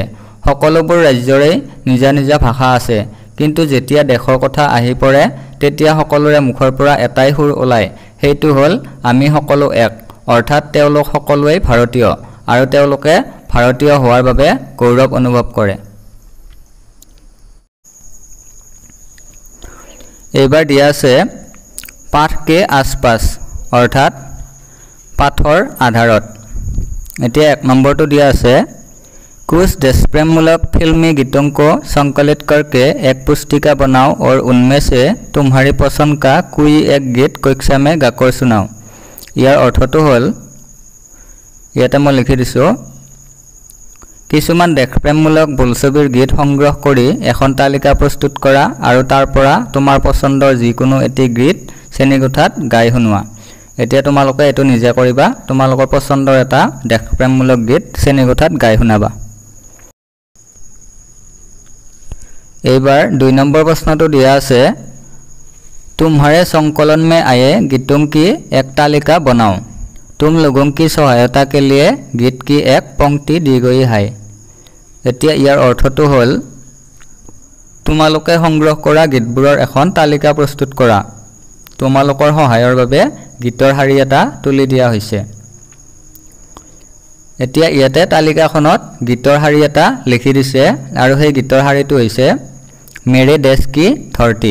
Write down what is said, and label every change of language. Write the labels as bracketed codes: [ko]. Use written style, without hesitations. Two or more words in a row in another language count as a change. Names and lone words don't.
[as] সকলোবোৰ ৰাজ্যৰে নিজা নিজা ভাষা আছে, কিন্তু যেতিয়া দেশৰ কথা আহি পৰে তেতিয়া সকলোৰে মুখৰ পৰা এটাই সুৰ ওলায়, সেইটো হ'ল আমি সকলো এক, অৰ্থাৎ তেওঁলোক সকলোৱেই ভাৰতীয় আৰু তেওঁলোকে ভাৰতীয় হোৱাৰ বাবে গৌৰৱ অনুভৱ কৰে। এইবাৰ দিয়া আছে [hi] पाठ के आसपास, [as] অৰ্থাৎ পাঠৰ আধাৰত। এতিয়া 1 নম্বৰটো দিয়া আছে [hi] कुछ देशप्रेममूलक फिल्मी गीतों को संकलित करके एक पुस्तिका बनाओ और उनमें से तुम्हारी पसंद का कोई एक गीत कक्षा में गाकर सुनाओ। [as] यार अर्थটো হ'ল ইয়াতে মই লিখি দিছো কিছুমান দেশপ্ৰেমমূলক বোলছবিৰ গীত সংগ্ৰহ কৰি এখন তালিকা প্ৰস্তুত কৰা আৰু তাৰ পৰা তোমাৰ পছন্দৰ যিকোনো এটি গীত শ্ৰেণীকোঠাত গাই শুনোৱা। এতিয়া তোমালোকে এটো নিজে কৰিবা, তোমালোকৰ পছন্দৰ এটা দেশপ্ৰেমমূলক গীত শ্ৰেণীকোঠাত গাই শুনাবা। এইবাৰ 2 নম্বৰ প্ৰশ্নটো দিয়া আছে [hi] तुम्हारे संकलन में आए गीतों की एक तालिका बनाओ। तुम लोगों की सहायता के लिए गीत की एक पंक्ति दी गई है। [as] এতিয়া ইয়াৰ অৰ্থটো হ'ল তোমালোকে সংগ্ৰহ কৰা গীতবোৰৰ এখন তালিকা প্ৰস্তুত কৰা। তোমালোকৰ সহায়ৰ বাবে গীতৰ শাৰী এটা তুলি দিয়া হৈছে। এতিয়া ইয়াতে তালিকাখনত গীতৰ শাৰী এটা লিখি দিছে আৰু সেই গীতৰ শাৰীটো হৈছে মেৰে দেশ কি ধৰতি।